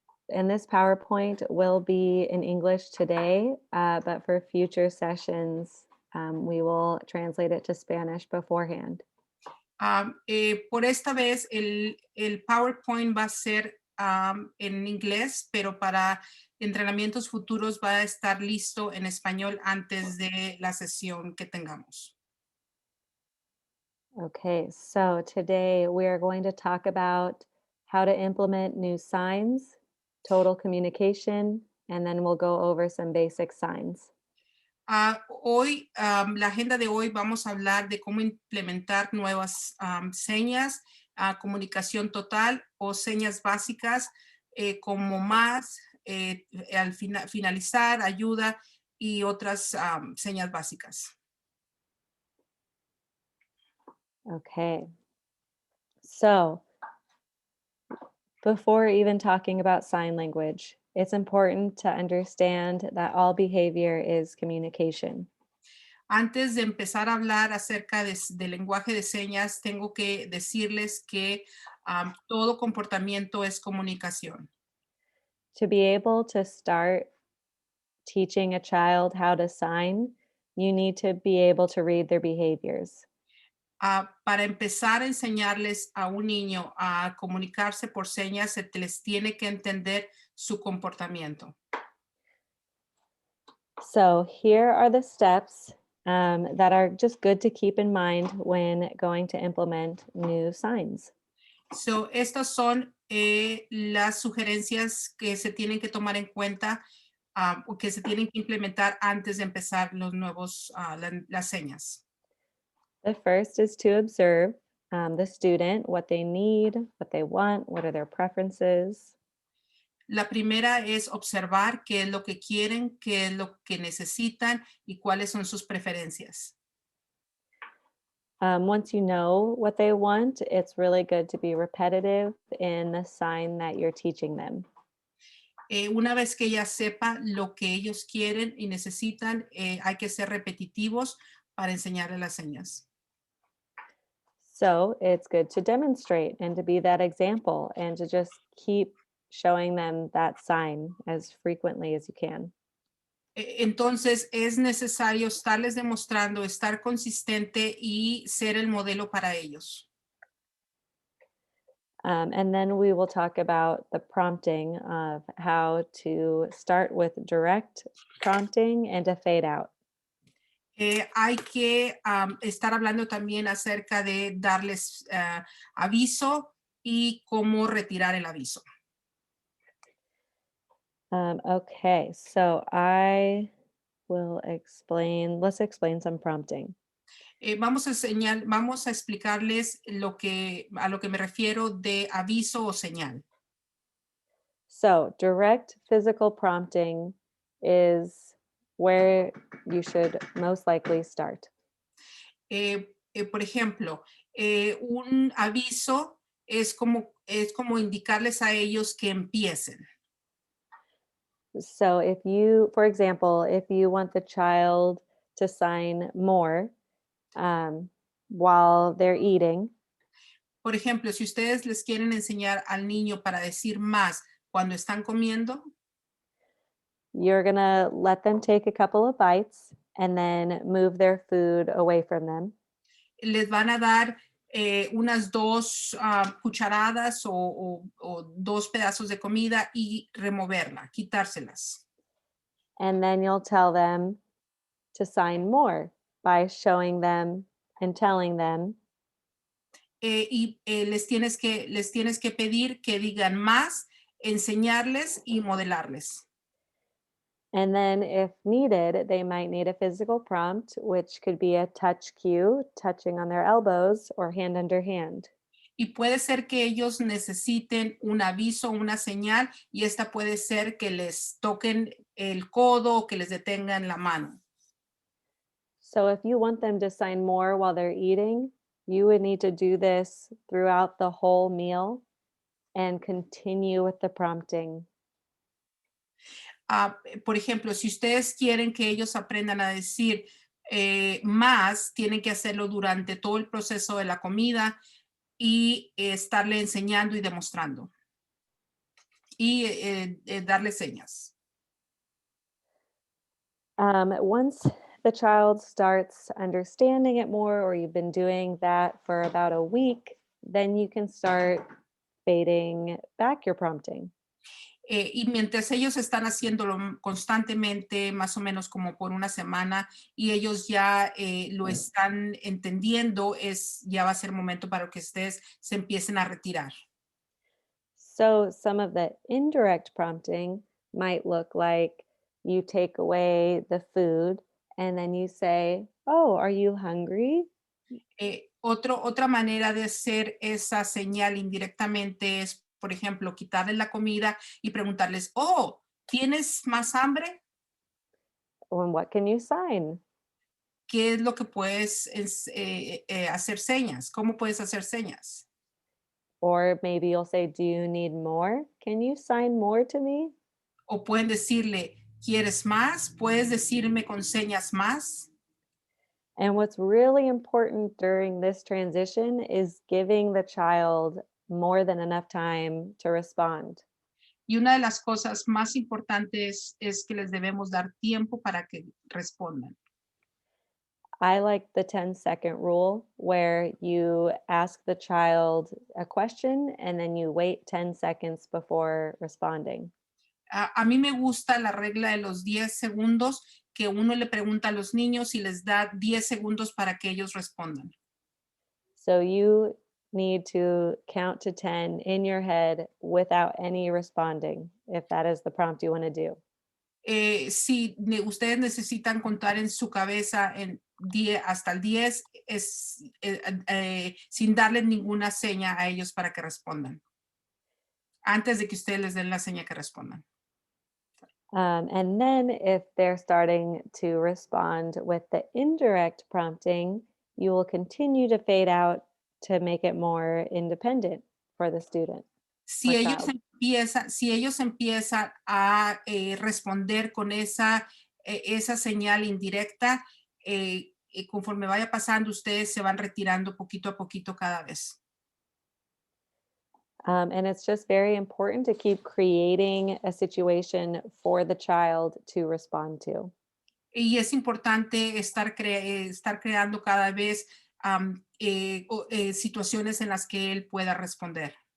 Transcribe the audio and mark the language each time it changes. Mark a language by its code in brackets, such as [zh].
[en] And this PowerPoint will be in English today, but for future sessions, we will translate it to Spanish beforehand. [es] Por esta vez, el PowerPoint va a ser en inglés, pero para entrenamientos futuros va a estar listo en español antes de la sesión que tengamos. [en] Okay, so today we are going to talk about how to implement new signs, total communication, and then we'll go over some basic signs. [es] Hoy, la agenda de hoy vamos a hablar de cómo implementar nuevas señas, comunicación total o señas básicas, como más, al finalizar, ayuda y otras señas básicas. [en] Okay. So, before even talking about sign language, it's important to understand that all behavior is communication. [es] Antes de empezar a hablar acerca del lenguaje de señas, tengo que decirles que todo comportamiento es comunicación. [en] To be able to start teaching a child how to sign, you need to be able to read their behaviors. [es] Para empezar a enseñarles a un niño a comunicarse por señas, se les tiene que entender su comportamiento. [en] So, here are the steps that are just good to keep in mind when going to implement new signs. [es] So, estas son las sugerencias que se tienen que tomar en cuenta o que se tienen que implementar antes de empezar los nuevos, las señas. [en] The first is to observe the student, what they need, what they want, what are their preferences. [es] La primera es observar qué es lo que quieren, qué es lo que necesitan y cuáles son sus preferencias. [en] Once you know what they want, it's really good to be repetitive in the sign that you're teaching them. [es] Una vez que ella sepa lo que ellos quieren y necesitan, hay que ser repetitivos para enseñarle las señas. [en] So it's good to demonstrate and to be that example and to just keep showing them that sign as frequently as you can. [es] Entonces es necesario estarles demostrando, estar consistente y ser el modelo para ellos. [en] And then we will talk about the prompting of how to start with direct prompting and to fade out. [es] Hay que estar hablando también acerca de darles aviso y cómo retirar el aviso. [en] Okay, so I will explain, let's explain some prompting. [es] Vamos a explicarles a lo que me refiero de aviso o señal. [en] So, direct physical prompting is where you should most likely start. [es] Por ejemplo, un aviso es como indicarles a ellos que empiecen. [en] So, if you, for example, if you want the child to sign more while they're eating, [es] Por ejemplo, si ustedes les quieren enseñar al niño para decir más cuando están comiendo, [en] you're going to let them take a couple of bites and then move their food away from them. [es] les van a dar unas 2 cucharadas o 2 pedazos de comida y removerla, quitárselas. [en] And then you'll tell them to sign more by showing them and telling them. [es] Les tienes que pedir que digan más, enseñarles y modelarles. [en] And then, if needed, they might need a physical prompt, which could be a touch cue, touching on their elbows or hand under hand. [es] Y puede ser que ellos necesiten un aviso, una señal, y esta puede ser que les toquen el codo o que les detengan la mano. [en] So, if you want them to sign more while they're eating, you would need to do this throughout the whole meal and continue with the prompting. [es] Por ejemplo, si ustedes quieren que ellos aprendan a decir más, tienen que hacerlo durante todo el proceso de la comida y estarle enseñando y demostrando. Y darle señas. [en] Once the child starts understanding it more, or you've been doing that for about a week, then you can start fading back your prompting. [es] Y mientras ellos están haciéndolo constantemente, más o menos como por una semana, y ellos ya lo están entendiendo, ya va a ser momento para que ustedes se empiecen a retirar. [en] So some of the indirect prompting might look like you take away the food and then you say, "Oh, are you hungry?" [es] Otra manera de hacer esa señal indirectamente es, por ejemplo, quitarles la comida y preguntarles, oh, ¿tienes más hambre? [en] And what can you sign? [es] ¿Qué es lo que puedes hacer señas? ¿Cómo puedes hacer señas? [en] Or maybe you'll say, "Do you need more? Can you sign more to me?" [es] O pueden decirle, ¿quieres más? ¿Puedes decirme con señas más? [en] And what's really important during this transition is giving the child more than enough time to respond. [es] Y una de las cosas más importantes es que les debemos dar tiempo para que respondan. [en] I like the 10-second rule where you ask the child a question and then you wait 10 seconds before responding. [es] A mí me gusta la regla de los 10 segundos, que uno le pregunta a los niños y les da 10 segundos para que ellos respondan. [en] So you need to count to 10 in your head without any responding, if that is the prompt you want to do. [es] Si ustedes necesitan contar en su cabeza hasta el 10, sin darles ninguna seña a ellos para que respondan. Antes de que ustedes les den la seña que respondan. [en] And then if they're starting to respond with the indirect prompting, you will continue to fade out to make it more independent for the student. [es] Si ellos, [en] child. [es] si ellos empiezan a responder con esa señal indirecta, conforme vaya pasando, ustedes se van retirando poquito a poquito cada vez. [en] And it's just very important to keep creating a situation for the child to respond to. [es] Y es importante estar creando cada vez situaciones en las que él pueda responder.